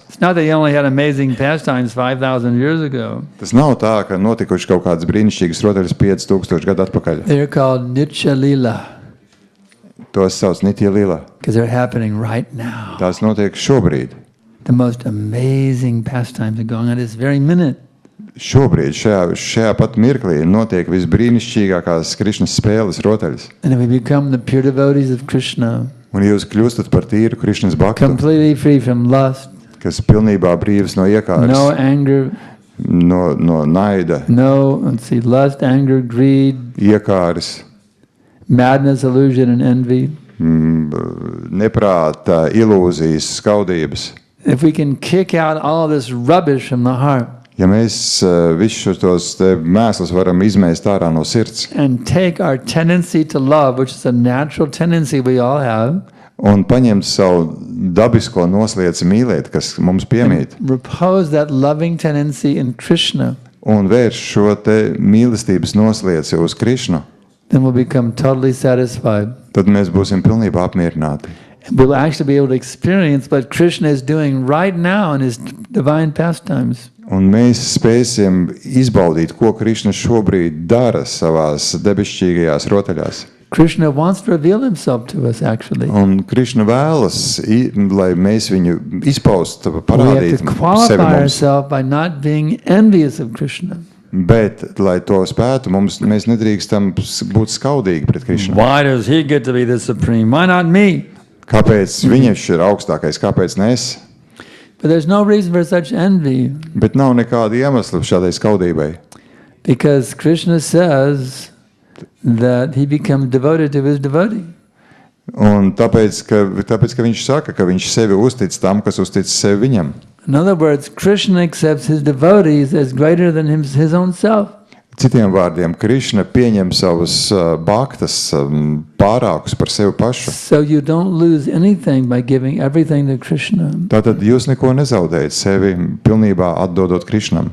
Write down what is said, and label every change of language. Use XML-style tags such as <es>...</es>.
<en>It's not that he only had amazing pastimes 5,000 years ago.</en> <lv>Tas nav tā, ka notikuši kaut kādas brīnišķīgas rotaļas 5000 gadu atpakaļ.</lv> <en>They're called Nitya Lila</en> <lv>Tos sauc Nitya Lila.</lv> <en>because they're happening right now.</en> <lv>Tās notiek šobrīd.</lv> <en>The most amazing pastimes are going on this very minute.</en> <lv>Šobrīd, šajā pat mirklī notiek visbrīnišķīgākās Krishnas spēles rotaļas.</lv> <en>And if we become the pure devotees of Krishna,</en> <lv>Un jūs kļūstat par tīru Krishnas bhaktu,</lv> <en>completely free from lust,</en> <lv>kas pilnībā brīvs no iekāras,</lv> <en>no anger,</en> <lv>no naida,</lv> <en>lust, anger, greed,</en> <lv>iekāras,</lv> <en>madness, illusion, and envy.</en> <lv>neprāta, ilūzijas, skaudības.</lv> <en>If we can kick out all this rubbish from the heart</en> <lv>Ja mēs visus tos mēslus varam izmēst ārā no sirds</lv> <en>and take our tendency to love, which is a natural tendency we all have,</en> <lv>un paņemt savu dabisko noslieci mīlēt, kas mums piemīt,</lv> <en>repose that loving tendency in Krishna,</en> <lv>un vērš šo te mīlestības noslieci uz Krishnu,</lv> <en>then we'll become totally satisfied.</en> <lv>tad mēs būsim pilnībā apmierināti.</lv> <en>We'll actually be able to experience what Krishna is doing right now in his divine pastimes.</en> <lv>Un mēs spēsim izbaudīt, ko Krishna šobrīd dara savās debesšķīgajās rotaļās.</lv> <en>Krishna wants to reveal himself to us, actually.</en> <lv>Un Krishna vēlas, lai mēs viņu izpaustu,</lv> <en>We have</en> <lv>parādītu</lv> <en>to</en> <lv>sevi</lv> <en>qualify</en> <lv>mums.</lv> <en>ourselves by not being envious of Krishna.</en> <lv>Bet, lai to spētu, mēs nedrīkstam būt skaudīgi pret Krishnu.</lv> <en>Why does he get to be the supreme? Why not me?</en> <lv>Kāpēc viņš ir augstākais, kāpēc ne es?</lv> <en>But there's no reason for such envy,</en> <lv>Bet nav nekāda iemesla šādai skaudībai.</lv> <en>because Krishna says that he becomes devoted to his devotee.</en> <lv>Un tāpēc, ka viņš saka, ka viņš sevi uztic tam, kas uztic sevi viņam.</lv> <en>In other words, Krishna accepts his devotees as greater than his own self.</en> <lv>Citiem vārdiem, Krishna pieņem savus bhaktas pārākus par sevi pašu.</lv> <en>So you don't lose anything by giving everything to Krishna.</en> <lv>Tātad jūs neko nezaudējat sevi pilnībā atdodot Krishnam.</lv>